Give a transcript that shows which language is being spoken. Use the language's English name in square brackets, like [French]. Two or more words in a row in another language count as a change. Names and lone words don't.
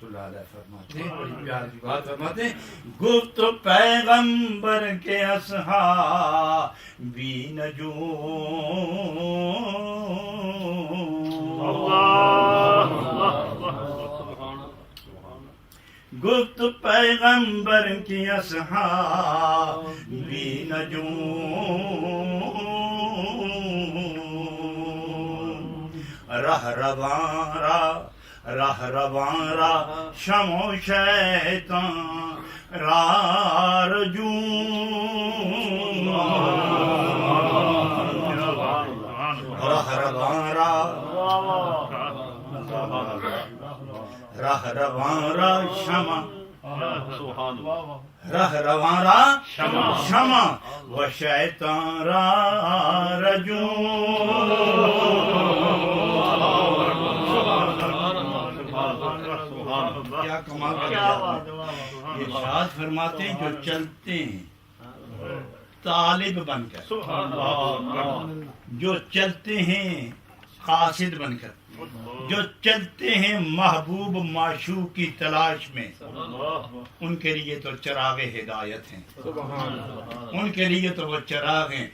[Urdu] اللہ علیہ فرماتے ہیں، بڑی پیار کی بات فرماتے ہیں، [Persian] گفت پیغمبر کے اصحابی نجوم، گفت پیغمبر کی اصحابی نجوم، رہ روان را شم و شیطان را رجوم، رہ روان را شمع، رہ روان را شمع و شیطان را رجوم۔ [Urdu] کیا کمال کا ارشاد فرماتے ہیں، جو چلتے ہیں طالب بن کر، جو چلتے ہیں قاصد بن کر، جو چلتے ہیں محبوب معشوق کی تلاش میں، ان کے لیے تو چراغ ہدایت ہیں، ان کے لیے تو وہ چراغ ہیں۔